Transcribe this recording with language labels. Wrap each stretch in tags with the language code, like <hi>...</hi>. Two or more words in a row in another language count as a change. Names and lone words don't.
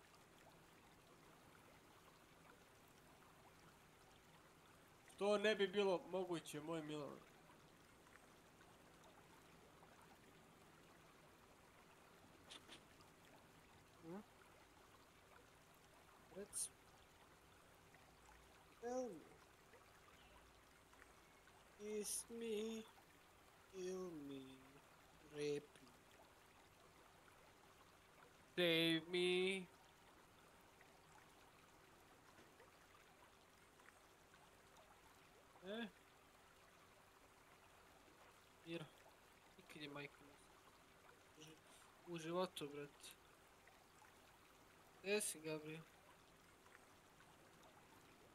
<hr>To ne bi bilo moguće, moj Milan.</hr> <en>Let's tell me. Kiss me, kill me, rape me. Save me. Mira.</en> <hr>Nikad je majka u životu, brate. Gdje si, Gabriel?</hr>